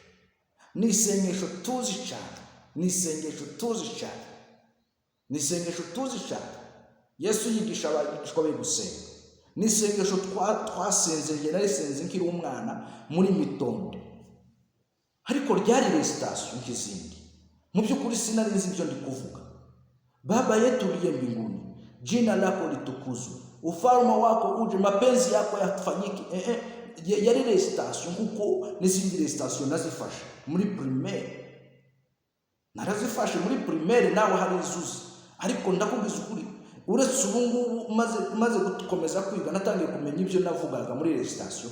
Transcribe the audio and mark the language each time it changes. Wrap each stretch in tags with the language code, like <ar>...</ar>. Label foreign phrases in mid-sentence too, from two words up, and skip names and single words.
<rw>Ni isengesho tuzi cyane, ni isengesho tuzi cyane, ni isengesho tuzi cyane. Yesu yigisha abigishwa be gusenga. Ni isengesho twasenze, narisenze nkiri umwana muri mitondo, ariko ryari recitation nk'izindi. Mu by'ukuri sinarinzi ibyo ndi kuvuga.</rw> <sw>Baba yetu uliye mbinguni, jina lako litukuzwe, ufalme wako uje, mapenzi yako yafanyike.</sw> <rw>Yari recitation kuko n'izindi recitation nazifashe muri primaire. Narazifashe muri primaire, nawe hari izuzi. Ariko ndakubwiza ukuri, uretse ubungubu maze gukomeza kwiga natangiye kumenya ibyo navugaga muri recitation.</rw>